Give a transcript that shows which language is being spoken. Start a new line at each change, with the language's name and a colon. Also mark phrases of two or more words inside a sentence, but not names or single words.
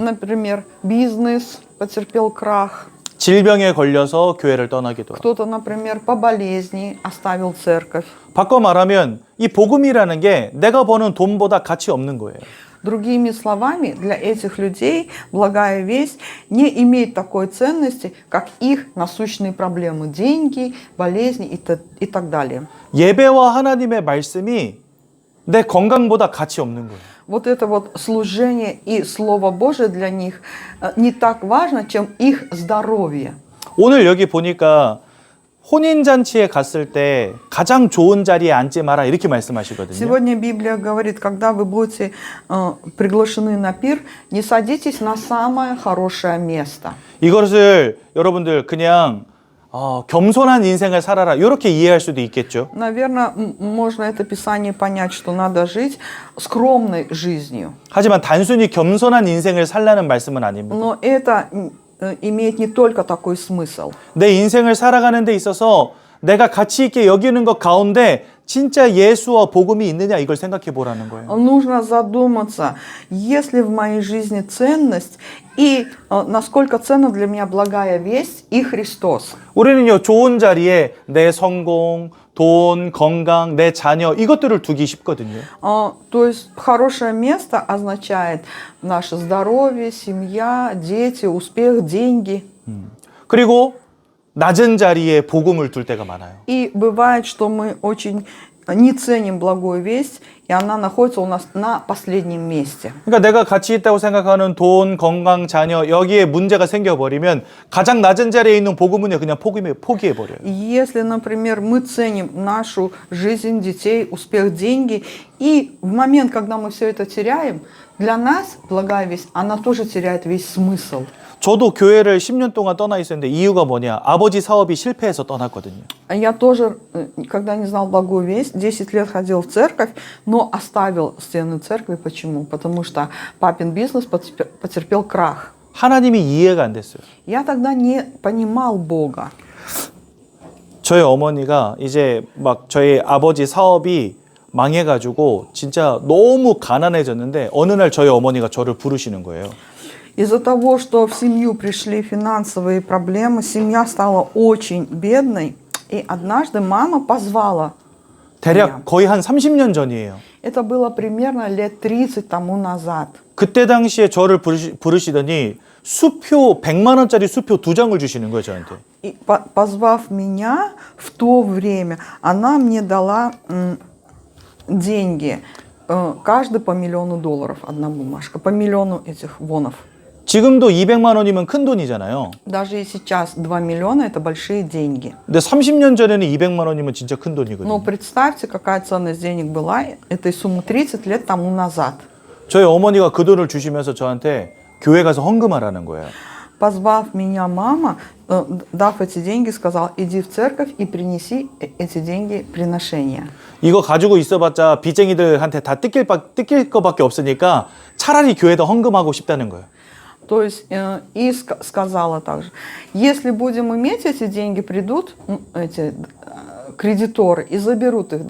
Russian: Например, бизнес потерпел крах.
Korean: 질병에 걸려서 교회를 떠나기도 하고.
Russian: Кто-то, например, по болезни оставил церковь.
Korean: 바꿔 말하면 이 복음이라는 게 내가 버는 돈보다 가치 없는 거예요.
Russian: Другими словами, для этих людей благая весть не имеет такой ценности, как их насущные проблемы, деньги, болезни и так далее.
Korean: 예배와 하나님의 말씀이 내 건강보다 가치 없는 거예요.
Russian: Вот это вот служение и Слово Божие для них не так важно, чем их здоровье.
Korean: 오늘 여기 보니까 혼인잔치에 갔을 때 가장 좋은 자리에 앉지 마라 이렇게 말씀하시거든요.
Russian: Сегодня Библия говорит, когда вы будете приглашены на пир, не садитесь на самое хорошее место.
Korean: 이것을 여러분들 그냥 겸손한 인생을 살아라 이렇게 이해할 수도 있겠죠.
Russian: Наверное, можно это Писание понять, что надо жить скромной жизнью.
Korean: 하지만 단순히 겸손한 인생을 살라는 말씀은 아닙니다.
Russian: Но это имеет не только такой смысл.
Korean: 내 인생을 살아가는 데 있어서 내가 가치 있게 여기는 것 가운데 진짜 예수와 복음이 있느냐 이걸 생각해 보라는 거예요.
Russian: Нужно задуматься, есть ли в моей жизни ценность и насколько ценна для меня благая весть и Христос.
Korean: 우리는요 좋은 자리에 내 성공, 돈, 건강, 내 자녀 이것들을 두기 쉽거든요.
Russian: То есть хорошее место означает наше здоровье, семья, дети, успех, деньги.
Korean: 그리고 낮은 자리에 복음을 둘 때가 많아요.
Russian: И бывает, что мы очень не ценим благую весть, и она находится у нас на последнем месте.
Korean: 그러니까 내가 가치 있다고 생각하는 돈, 건강, 자녀 여기에 문제가 생겨버리면 가장 낮은 자리에 있는 복음은요 그냥 포기해버려요.
Russian: Если, например, мы ценим нашу жизнь, детей, успех, деньги, и в момент, когда мы все это теряем, для нас благая весть, она тоже теряет весь смысл.
Korean: 저도 교회를 10년 동안 떠나 있었는데 이유가 뭐냐? 아버지 사업이 실패해서 떠났거든요.
Russian: Я тоже, когда не знал благую весть, 10 лет ходил в церковь, но оставил стены церкви. Почему? Потому что папин бизнес потерпел крах.
Korean: 하나님이 이해가 안 됐어요.
Russian: Я тогда не понимал Бога.
Korean: 저희 어머니가 이제 막 저희 아버지 사업이 망해가지고 진짜 너무 가난해졌는데 어느 날 저희 어머니가 저를 부르시는 거예요.
Russian: Из-за того, что в семью пришли финансовые проблемы, семья стала очень бедной, и однажды мама позвала.
Korean: 대략 거의 한 30년 전이에요.
Russian: Это было примерно лет 30 тому назад.
Korean: 그때 당시에 저를 부르시더니 수표 100만 원짜리 수표 2장을 주시는 거예요, 저한테.
Russian: И позвав меня в то время, она мне дала деньги, каждый по $1 миллион, одна бумажка, по $1 миллион этих вонов.
Korean: 지금도 200만 원이면 큰 돈이잖아요.
Russian: Даже и сейчас 2 миллиона это большие деньги.
Korean: 근데 30년 전에는 200만 원이면 진짜 큰 돈이거든요.
Russian: Но представьте, какая ценность денег была этой суммы 30 лет тому назад.
Korean: 저희 어머니가 그 돈을 주시면서 저한테 교회 가서 헌금하라는 거예요.
Russian: Позвав меня мама, дав эти деньги, сказал: иди в церковь и принеси эти деньги приношения.
Korean: 이거 가지고 있어봤자 빚쟁이들한테 다 뜯길 거밖에 없으니까 차라리 교회에다 헌금하고 싶다는 거예요.
Russian: То есть и сказала также: если будем иметь эти деньги, придут эти кредиторы и заберут их.